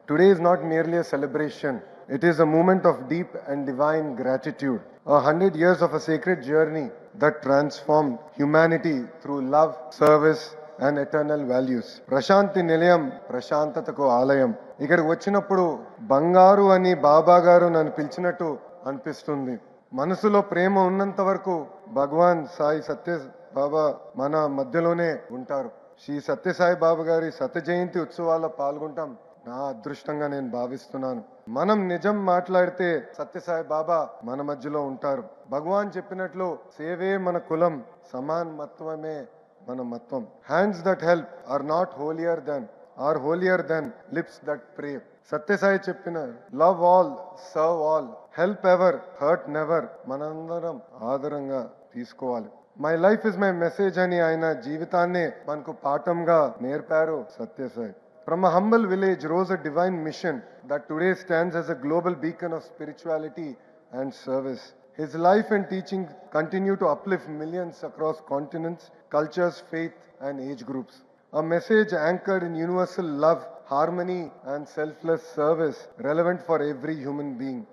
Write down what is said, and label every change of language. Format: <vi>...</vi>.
<en>Today is not merely a celebration, it is a moment of deep and divine gratitude. 100 years of a sacred journey that transformed humanity through love, service, and eternal values.</en> <te>Prashanti నిలయం ప్రశాంతతకు ఆలయం. ఇక్కడికి వచ్చినప్పుడు బంగారు అని బాబా గారు నన్ను పిలిచినట్టు అనిపిస్తుంది. మనసులో ప్రేమ ఉన్నంత వరకు భగవాన్ సాయి సత్య బాబా మన మధ్యలోనే ఉంటారు. శ్రీ సత్యసాయి బాబా గారి శత జయంతి ఉత్సవాల్లో పాల్గొంటాం నా అదృష్టంగా నేను భావిస్తున్నాను. మనం నిజం మాట్లాడితే సత్యసాయి బాబా మన మధ్యలో ఉంటారు. భగవాన్ చెప్పినట్లు సేవే మన కులం, సమానత్వమే మన మత్వం.</te> <en>Hands that help are not holier than lips that pray.</en> <te>Sathya Sai చెప్పిన</te> <en>love all, serve all, help ever, hurt never</en> <te>మనందరం ఆదరంగా తీసుకోవాలి.</te> <en>my life is my message</en> <te>అని ఆయన జీవితాన్నే మనకు పాఠంగా నేర్పారు Sathya Sai.</te> <en>From a humble village rose a divine mission that today stands as a global beacon of spirituality and service. His life and teaching continue to uplift millions across continents, cultures, faith, and age groups. A message anchored in universal love, harmony, and selfless service, relevant for every human being.</en>